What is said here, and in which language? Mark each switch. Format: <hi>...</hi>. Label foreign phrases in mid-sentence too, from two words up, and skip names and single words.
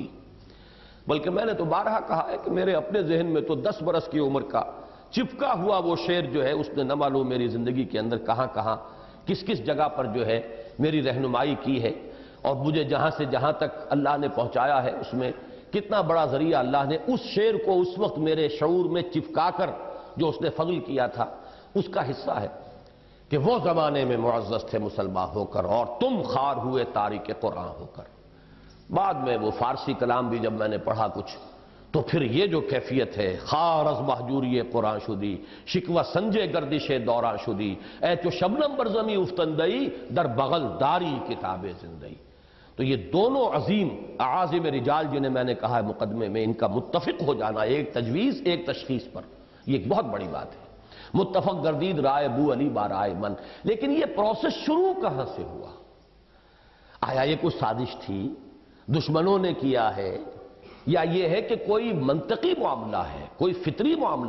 <ur>بلکہ میں نے تو بارہا کہا ہے کہ میرے اپنے ذہن میں تو 10 برس کی عمر کا چپکا ہوا وہ شعر جو ہے اس نے نہ معلوم میری زندگی کے اندر کہاں کہاں کس جگہ پر جو ہے میری رہنمائی کی ہے، اور مجھے جہاں سے جہاں تک اللہ نے پہنچایا ہے اس میں کتنا بڑا ذریعہ اللہ نے اس شعر کو اس وقت میرے شعور میں چپکا کر جو اس نے فضل کیا تھا اس کا حصہ ہے کہ وہ زمانے میں معزز تھے مسلمان ہو کر اور تم خار ہوئے تارک قرآن ہو کر. بعد میں وہ فارسی کلام بھی جب میں نے پڑھا کچھ تو پھر یہ جو کیفیت ہے،</ur> <fa>خار از محجوری قرآن شدی شکوہ سنجے گردش دوران شدی اے تو شبنم بر زمی افتندئی در بغل داری کتاب زندئی.</fa> <ur>تو یہ دونوں عظیم اعاظم رجال جنہیں میں نے کہا ہے مقدمے میں، ان کا متفق ہو جانا ایک تجویز ایک تشخیص پر، یہ ایک بہت بڑی بات ہے.</ur> <fa>متفق گردید رائے بو علی بارائے من.</fa> <ur>لیکن یہ پروسیس شروع کہاں سے ہوا؟ آیا یہ کوئی سازش تھی، دشمنوں نے کیا ہے، یا یہ ہے کہ کوئی منطقی معاملہ ہے، کوئی فطری معاملہ؟</ur>